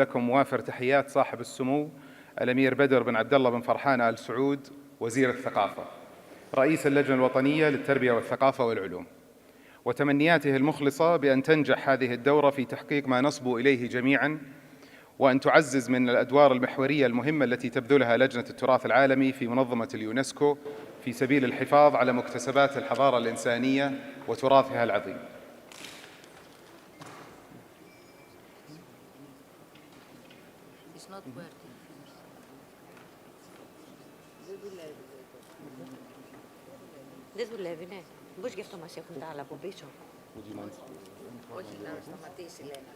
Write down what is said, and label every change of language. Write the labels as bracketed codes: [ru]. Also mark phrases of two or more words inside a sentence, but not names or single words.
[ar] لكم وافر تحيات صاحب السمو الأمير بدر بن عبد الله بن فرحان آل سعود وزير الثقافة رئيس اللجنة الوطنية للتربية والثقافة والعلوم، وتمنياته المخلصة بأن تنجح هذه الدورة في تحقيق ما نصبو إليه جميعاً، وأن تعزز من الأدوار المحورية المهمة التي تبذلها لجنة التراث العالمي في منظمة اليونسكو في سبيل الحفاظ على مكتسبات الحضارة الإنسانية وتراثها العظيم. [el] Δεν δουλεύει, ναι. Πώς γι' αυτό μας έχουν τα άλλα από πίσω. Όχι, να σταματήσει, λένε.